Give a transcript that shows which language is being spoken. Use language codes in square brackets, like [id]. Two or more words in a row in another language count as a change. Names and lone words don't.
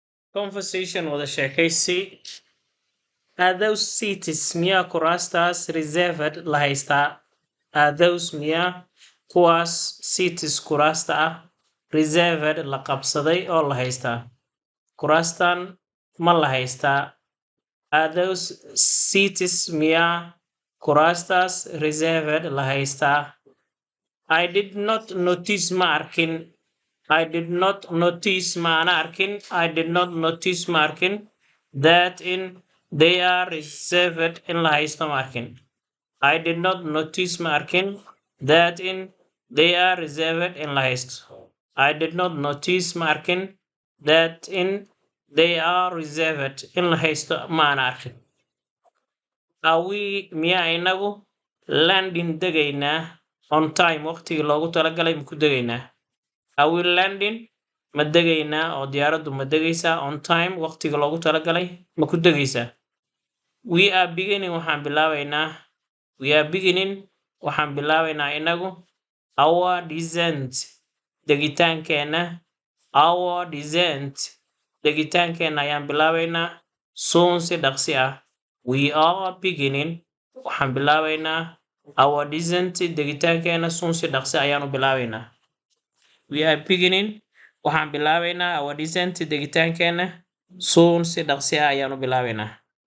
[so] Conversation wada sheekaysi. [en] Are those seats [so] miyaa kuraastas reserved la haystaa? [en] Are those [so] miyaa kuwaas seats kuraasta ah reserved la qabsaday oo la haystaa? Kuraastan ma la haystaa? [en] Are those seats [so] miyaa kuraastas reserved la haystaa? [en] I did not notice [so] ma arkin. [en] I did not notice [so] ma ana arkin. [en] I did not notice [so] ma arkin [en] that in they are reserved [so] in la haysto ma arkin. [en] I did not notice [so] ma arkin [en] that in they are reserved [so] in la haysto. [en] I did not notice [so] ma arkin [en] that in they are reserved [so] in la haysto ma ana arkin. [en] Are we [so] miyaa inagu landing degaynaa [en] on time [so] waqtigii loogu talagalay ma ku degaynaa? [en] Are we landing [so] ma degaynaa oo diyaaraddu ma degaysaa [en] on time [so] waqtiga loogu talagalay ma ku degaysaa? [en] We are beginning [so] waxaan bilaabaynaa inagu [en] our descent [so] degitaankeena ayaan bilaabaynaa soon si dhaqsi ah. [en] We are beginning [so] waxaan bilaabaynaa [en] our descent [so] degitaankeena soon si dhaqsi ayaanu bilaabaynaa. [en] We are beginning [so] waxaan bilaabaynaa [en] our descent [so] degitaankeena soon si dhaqsi ah ayaanu bilaabaynaa.